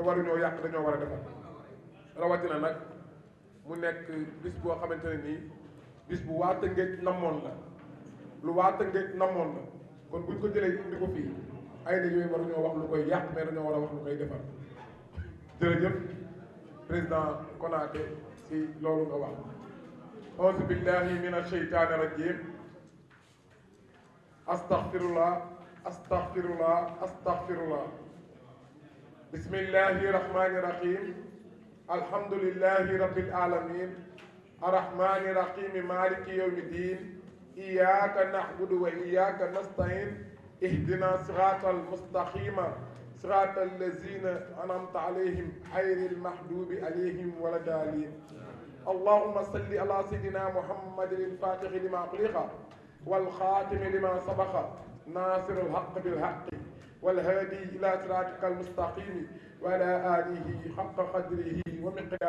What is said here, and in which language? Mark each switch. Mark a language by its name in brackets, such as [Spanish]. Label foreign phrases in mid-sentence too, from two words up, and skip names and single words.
[Wolof] waru ñoo yàq dañoo war a defar rawatina nag mu nekk bis boo xamante ne nii bis bu waa Tëngéej namoon la lu waa Tëngéej namoon la kon buñ ko jëlee indi ko fii ay na yooyu waru ñoo wax lu koy yàq mais dañoo war a wax lu koy defar jërëjëf président Konaté si loolu nga wax [Arabic] أعوذ بالله من الشيطان الرجيم أستغفر الله أستغفر الله أستغفر الله بسم الله الرحمن الرحيم الحمد لله رب العالمين الرحمن الرحيم مالك يوم الدين إياك نعبد وإياك نستعين اهدنا الصراط المستقيم صراط الذين أنعمت عليهم غير المغضوب عليهم ولا الضالين اللهم صل على سيدنا محمد الفاتح لما أغلق والخاتم لما سبق ناصر الحق بالحق والهادي إلى صراطك المستقيم وعلى آله حق قدره ومقدار